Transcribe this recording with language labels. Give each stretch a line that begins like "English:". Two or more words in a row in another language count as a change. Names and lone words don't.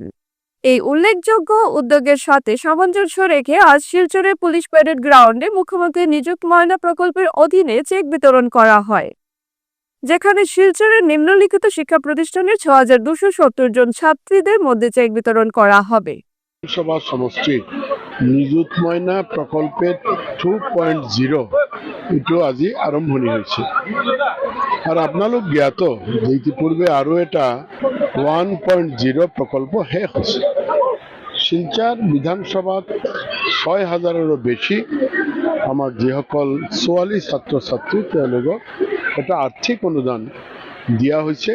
Bangla: এই উল্লেখযোগ্য উদ্যোগের সাথে সামঞ্জস্য রেখে আজ শিলচরের
English: police parade ground
Bangla: মুখ্যমন্ত্রী নিযুক্ত ময়না প্রকল্পের অধীনে চেক বিতরণ করা হয়, যেখানে শিলচরের নিম্নলিখিত শিক্ষা প্রতিষ্ঠানের 6,270 জন ছাত্রীদের মধ্যে চেক বিতরণ করা হবে।
Assamese: সভা সমষ্টিৰ নিযুত ময়না প্ৰকল্পের 2.0 এইটো আজি আৰম্ভণি হৈছে। আৰু আপোনালোক জ্ঞাত যে ইতিপূৰ্বে আৰু এটা 1.0 প্ৰকল্প শেষ হৈছে। শিলচৰ বিধানসভাত 6,000-ৰো বেছি আমাৰ যিসকল ছোৱালী ছাত্ৰ ছাত্ৰী তেওঁলোকক এটা আৰ্থিক অনুদান দিয়া হৈছে।